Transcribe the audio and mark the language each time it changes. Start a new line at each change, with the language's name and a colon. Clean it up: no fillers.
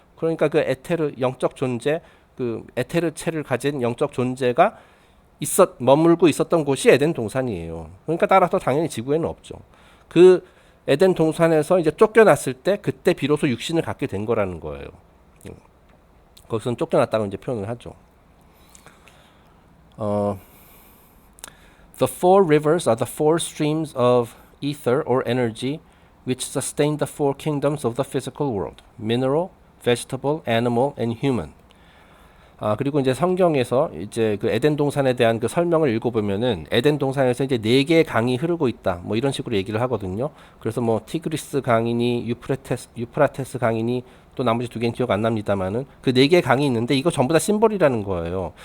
Korean: 그러니까 그 에테르 영적 존재, 그 에테르체를 가진 영적 존재가 머물고 있었던 곳이 에덴 동산이에요. 그러니까 따라서 당연히 지구에는 없죠. 그 에덴 동산에서 이제 쫓겨났을 때 그때 비로소 육신을 갖게 된 거라는 거예요. 거기서는 쫓겨났다고 이제 표현을 하죠.
English: The four rivers are the four streams of ether or energy which sustain the four kingdoms of the physical world: mineral, vegetable, animal, and human.
Korean: 그리고 이제 성경에서 이제 그 에덴 동산에 대한 그 설명을 읽어보면은 에덴 동산에서 이제 4개의 강이 흐르고 있다. 뭐 이런 식으로 얘기를 하거든요. 그래서 뭐 티그리스 강이니 유프라테스 강이니 또 나머지 2개는 기억 안 납니다만은 그 4개의 강이 있는데 이거 전부 다 심볼이라는 거예요.